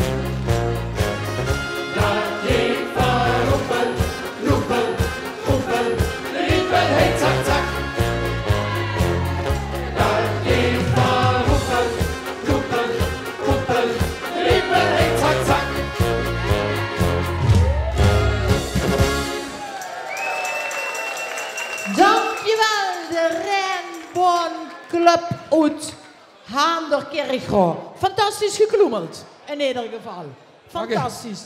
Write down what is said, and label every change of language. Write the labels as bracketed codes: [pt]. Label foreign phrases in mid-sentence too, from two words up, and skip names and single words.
[de] Da geht Ruppel, Nuppel, Puppel, Rippel, hey, zack, zack. Da geht Ruppel, Nuppel, Puppel, Rippel, hey, zack, zack. [nl] Dankjewel, de Rainbow Club uit Haandel Kerkrade. Fantastisch gekloemeld, in ieder geval. Fantastisch.